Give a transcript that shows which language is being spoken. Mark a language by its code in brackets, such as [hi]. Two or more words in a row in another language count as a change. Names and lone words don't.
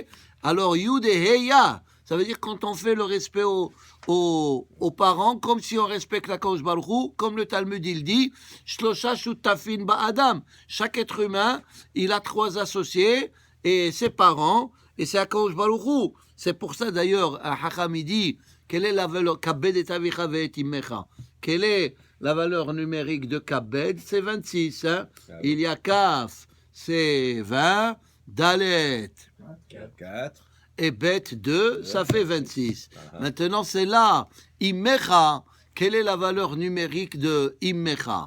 [fr] Alors, Yud et Heya, ça veut dire quand on fait le respect aux parents, comme si on respecte la [he] קדוש ברוך הוא, [fr] comme le Talmud il dit, [he] שלושה שותפין באדם. [fr] Chaque être humain, il a 3 associés, et ses parents, et c'est [he] הקדוש ברוך הוא. [fr] C'est pour ça d'ailleurs, à Hacham il dit, quelle est la valeur, [he] כבד את אביך ואת אמך. [fr] Quelle est la valeur numérique de Kabed? C'est 26. Hein? Il y a Kaf, c'est 20, Dalet, 4. et Bet 2, ça fait 26. Maintenant, c'est là, Imecha, quelle est la valeur numérique de Imecha?